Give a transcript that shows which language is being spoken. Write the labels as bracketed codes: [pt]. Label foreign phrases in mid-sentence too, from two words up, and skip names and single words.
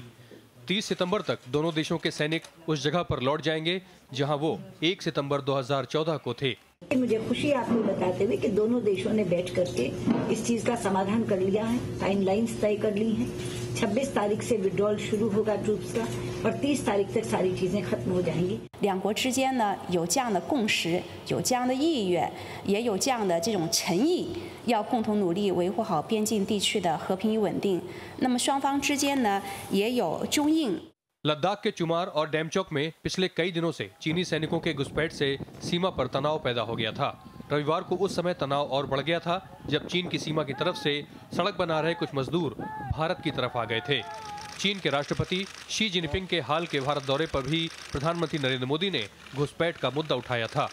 [hi] 30 सितंबर तक दोनों देशों के सैनिक उस जगह पर लौट जाएंगे जहां वो 1 सितंबर 2014 को थे। मुझे खुशी आपको बताते हुए कि दोनों देशों ने बैठ करके इस चीज का समाधान कर लिया है, टाइमलाइंस तय कर ली हैं। 26 तारीख से विड्रॉल शुरू होगा ट्रूप्स का और 30 तारीख तक सारी चीजें खत्म हो जाएंगी। [zh] 两国之间呢有这样的共识，有这样的意愿，也有这样的这种诚意，要共同努力维护好边境地区的和平与稳定。那么双方之间呢也有中印。 [hi] लद्दाख के चुमार और डेमचौक में पिछले कई दिनों से चीनी सैनिकों के घुसपैठ से सीमा पर तनाव पैदा हो गया था। रविवार को उस समय तनाव और बढ़ गया था जब चीन की सीमा की तरफ से सड़क बना रहे कुछ मजदूर भारत की तरफ आ गए थे। चीन के राष्ट्रपति शी जिनपिंग के हाल के भारत दौरे पर भी प्रधानमंत्री नरेंद्र मोदी ने घुसपैठ का मुद्दा उठाया था।